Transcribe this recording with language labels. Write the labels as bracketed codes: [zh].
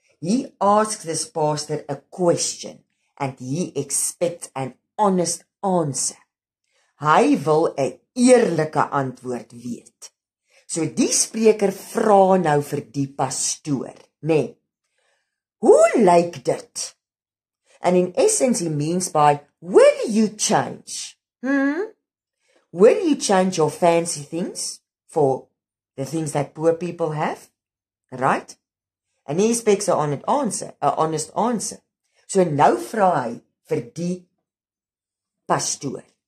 [en] He asks this pastor a question and he expects an honest answer. [af] Hy wil 'n eerlike antwoord weet. So die spreker vra nou vir die pastoor, nee. Hoe lyk dit? [en] And in essence he means by, will you change? Will you change your fancy things for the things that poor people have? Right? And he expects an honest answer. [af] So nou vra hy vir die pastoor.